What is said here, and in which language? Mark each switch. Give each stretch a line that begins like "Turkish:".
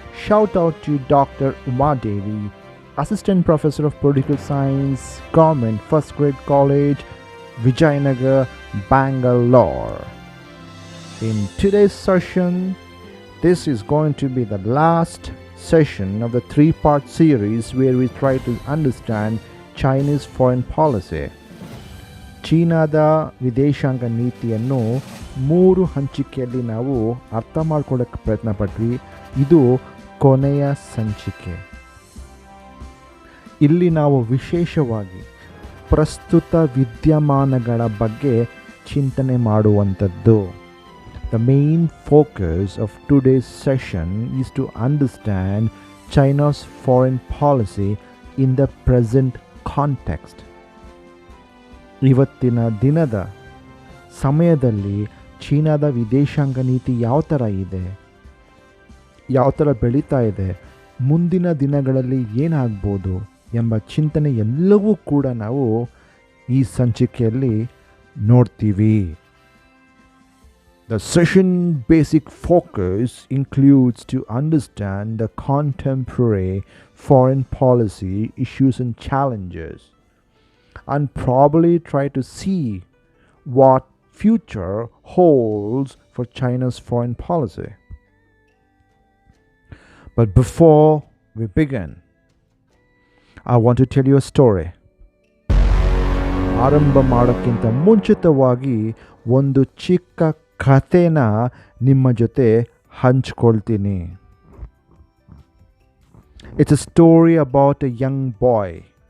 English: Shout out to Dr. Uma Devi, Assistant Professor of Political Science, Government First Grade College, Vijayanagar, Bangalore. In today's session, this is going to be the last session of the three-part series where we try to understand Chinese foreign policy.
Kannada: ಚೀನಾದ ವಿದೇಶಾಂಗ ನೀತಿಯನ್ನು ಮೂರು ಹಂಚಿಕೆಯಲ್ಲಿ ನಾವು ಅರ್ಥ ಮಾಡ್ಕೊಳ್ಳೋಕ್ಕೆ ಪ್ರಯತ್ನ ಪಟ್ವಿ. ಇದು ಕೊನೆಯ ಸಂಚಿಕೆ. ಇಲ್ಲಿ ನಾವು ವಿಶೇಷವಾಗಿ ಪ್ರಸ್ತುತ ವಿದ್ಯಮಾನಗಳ ಬಗ್ಗೆ ಚಿಂತನೆ ಮಾಡುವಂಥದ್ದು.
English: The main focus of today's session is to understand China's foreign policy in the present context.
Kannada: ಇವತ್ತಿನ ದಿನದ ಸಮಯದಲ್ಲಿ ಚೀನಾದ ವಿದೇಶಾಂಗ ನೀತಿ ಯಾವ ಥರ ಇದೆ, ಯಾವ ಥರ ಬೆಳೀತಾ ಇದೆ, ಮುಂದಿನ ದಿನಗಳಲ್ಲಿ ಏನಾಗ್ಬೋದು ಎಂಬ ಚಿಂತನೆ ಎಲ್ಲವೂ ಕೂಡ ನಾವು ಈ ಸಂಚಿಕೆಯಲ್ಲಿ ನೋಡ್ತೀವಿ.
English: The session basic focus includes to understand the contemporary foreign policy issues and challenges, and probably try to see what future holds for China's foreign policy. But before we begin, I want to tell you a story.
Kannada: ಆರಂಭ ಮಾಡೋಕ್ಕಿಂತ ಮುಂಚಿತವಾಗಿ ಒಂದು ಚಿಕ್ಕ ಕಥೆನ ನಿಮ್ಮ ಜೊತೆ ಹಂಚ್ಕೊಳ್ತೀನಿ.
English: It's a story about a young boy.